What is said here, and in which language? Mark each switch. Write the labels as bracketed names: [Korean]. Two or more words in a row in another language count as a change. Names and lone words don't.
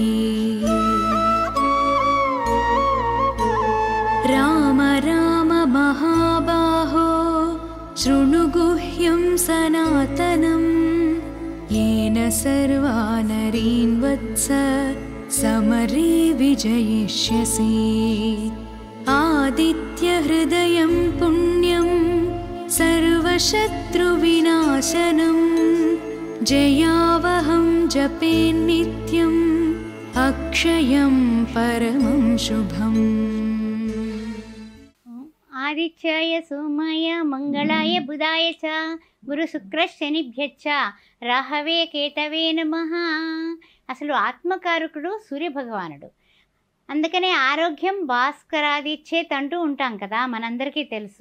[Sanskrit] राम राम महाबाहो शृणु गुह्यं सनातनं येन सर्वा नरीन् वत्स समरे विजयिष्यसि आदित्यहृदयं पुण्यं सर्वशत्रुविनाशनम् जयावहं जपे नित्यम् अक्षयं परमं शुभम् ఆదిత్యాయ సోమాయ మంగళాయ బుధాయ చ గురు శుక్ర శనిభ్యచ్చ రాహవే కేతవే నమః. [Telugu] అసలు ఆత్మకారకుడు సూర్యభగవానుడు. అందుకనే [Sanskrit] ఆరోగ్యం భాస్కరాదిచ్చేత్ [Telugu] అంటూ ఉంటాం కదా, మనందరికీ తెలుసు.